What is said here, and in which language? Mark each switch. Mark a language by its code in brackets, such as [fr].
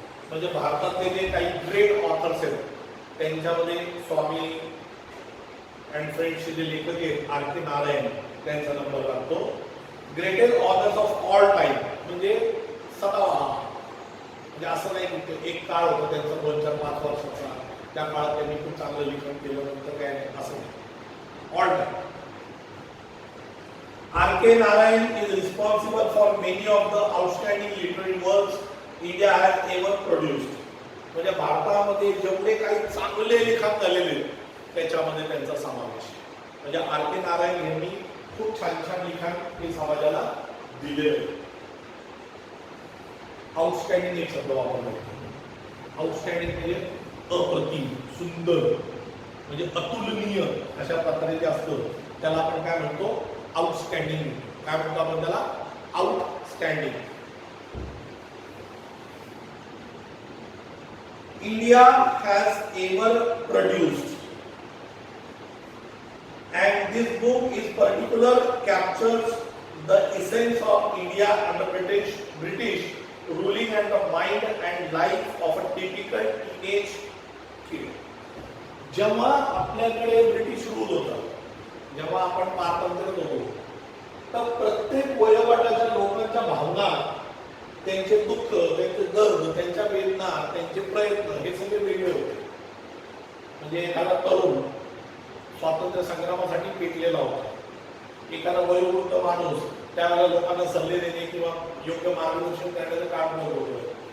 [mr] म्हणजे भारतातले जे काही ग्रेट ऑथर्स आहेत त्यांच्यामध्ये स्वामी अँड फ्रेंड्सचे जे लेखक आहेत आर के नारायण त्यांचा नंबर लागतो. [en] greatest authors of all time [mr] म्हणजे सदाबहार. म्हणजे असं नाही की एक काळ होता त्यांचा 2, 4, 5 वर्षाचा, त्या काळात त्यांनी खूप चांगलं लिखाण केलं, नंतर काय नाही, असं नाही. [en] All time. R K Narayan is responsible for many of the outstanding literary works India has ever produced. [mr] म्हणजे भारतामध्ये जेवढे काही चांगले लिखाण झालेले त्याच्यामध्ये त्यांचा समावेश आहे. म्हणजे आर के नारायण यांनी खूप छान छान लिखाण हे समाजाला दिलेलं आहे. आउटस्टँडिंग एक शब्द वापरला. आउटस्टँडिंग म्हणजे अप्रतिम, सुंदर, म्हणजे अतुलनीय अशा प्रकारे जे असतं त्याला आपण काय म्हणतो, आउटस्टँडिंग. काय म्हणतो आपण त्याला, outstanding. [en] India has ever produced and this book is particular captures the essence of India under British ruling and the mind and life of a typical teenage kid. [mr] जेव्हा आपल्याकडे ब्रिटिश रूल होता, जेव्हा आपण पारतंत्र्यात होतो, तर प्रत्येक वयोगटाच्या लोकांच्या भावना, त्यांचे दुःख, त्यांचे दर्द, त्यांच्या वेदना, त्यांचे प्रयत्न हे सगळे वेगळे होते. म्हणजे एखादा तरुण स्वातंत्र्य संग्रामासाठी पेटलेला होता, एखादा वयोवृद्ध माणूस त्यावेळेला लोकांना सल्ले देणे किंवा योग्य मार्गदर्शन करण्याचं काम करत होतं.